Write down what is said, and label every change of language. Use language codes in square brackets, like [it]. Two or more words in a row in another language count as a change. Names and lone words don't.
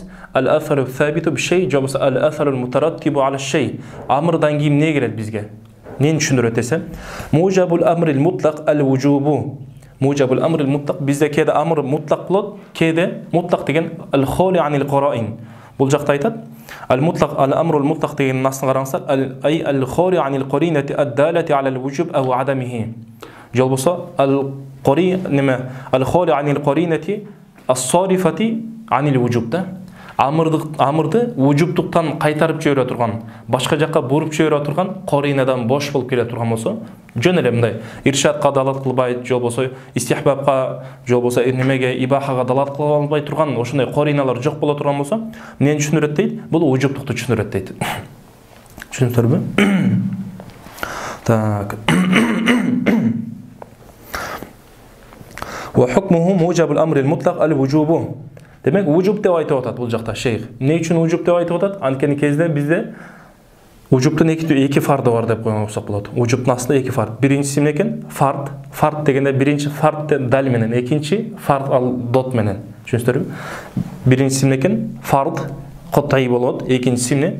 [ar] الأثر ثابت بشيء, жобосо الأثر مترتب على شيء. [ky] Амрдан кийин эмне келет бизге? Эмнени түшүндүрөт десе? [ar] موجب الأمر المطلق الوجوب. موجب الأمر المطلق [ky] бизде кээде [ar] أمر مطلق [ky] болот, кээде [ar] мутлак деген الخالي عن القرائن. [ky] Бул жакта айтат. [ar] المطلق الأمر المطلق [ky] деген насына караңыздар, ай [ar] الخالي عن القرينة الدالة على الوجوب أو عدمه. Жолбосо al-qari неме الخالي عن القرينة الصارفة عن الوجوب да. [ky] амырды вужубтуктан кайтарып жибере турган, башка жакка буруп жибере турган коринадан бош болуп келе турган болсо, жөн эле мындай иршадка далат кылбайт, же болбосо истихбабка, же болбосо немеге ибахага далат кыла албай турган ошондой кориналар жок боло турган болсо, эмнени түшүндүрөт дейт? Бул вужубтукту түшүндүрөт дейт. Түшүндүрбү? Так. [ar] وحكمه موجب الأمر المطلق الوجوب. [tr] Demek vücub [ky] деп айтып атат бул жакта шейх. Эмне үчүн vücub деп айтып атат? Анткени кезде бизде vücubтун эки фарды бар деп койгон болсок болот. Vücubтун астында эки фард. Биринчиси эмне экен? Фард. Фард дегенде биринчи фард дал менен, экинчи фард ал дот менен. Түшүнүңүздөрбү? Биринчиси эмне экен? Фард кат'ий болот. Экинчиси эмне?